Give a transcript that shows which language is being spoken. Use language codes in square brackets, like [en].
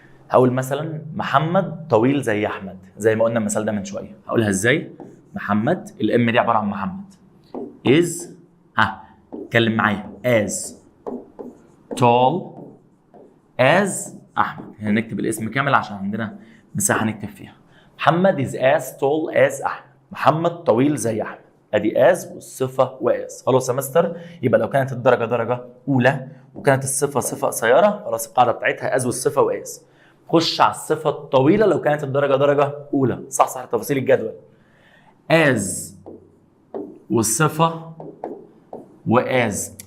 [ar] هقول مثلا محمد طويل زي احمد، زي ما قلنا المثال ده من شويه. هقولها ازاي؟ محمد الام دي عباره عن محمد is اتكلم معايا [en] as tall as [ar] احمد. هنكتب الاسم كامل عشان عندنا مساحه نكتب فيها. [en] محمد is as tall as احمد. [ar] محمد طويل زي احمد. ادي as والصفه واز. خلاص يا مستر، يبقى لو كانت الدرجه درجه اولى وكانت الصفه صفه قصيره، خلاص القاعده بتاعتها as والصفه واز. خش على الصفه الطويله لو كانت الدرجه درجه اولى. صح تفاصيل الجدول. as والصفه واز.